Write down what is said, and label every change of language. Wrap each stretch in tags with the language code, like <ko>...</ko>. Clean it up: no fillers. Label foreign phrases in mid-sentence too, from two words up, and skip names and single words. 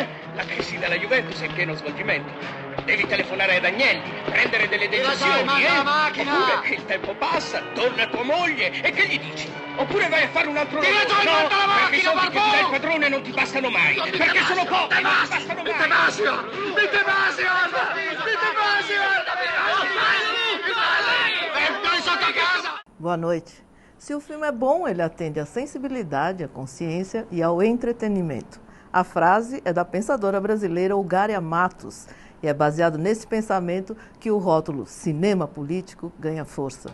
<it>La crisi della Juventus è in pieno svolgimento. Devi telefonare ad Agnelli, prendere delle decisioni, la macchina! Oppure il tempo passa, torna tua moglie e che gli dici? Oppure vai a fare un altro lavoro? Tira giù la macchina, perché i soldi che ti dà il padrone non ti bastano mai. Perché sono pochi, non ti bastano mai.</it> <pt>Boa noite. Se o filme é bom, ele atende à sensibilidade, à consciência e ao entretenimento. A frase é da pensadora brasileira Olgária Matos e é baseado nesse pensamento que o rótulo cinema político ganha força.</pt>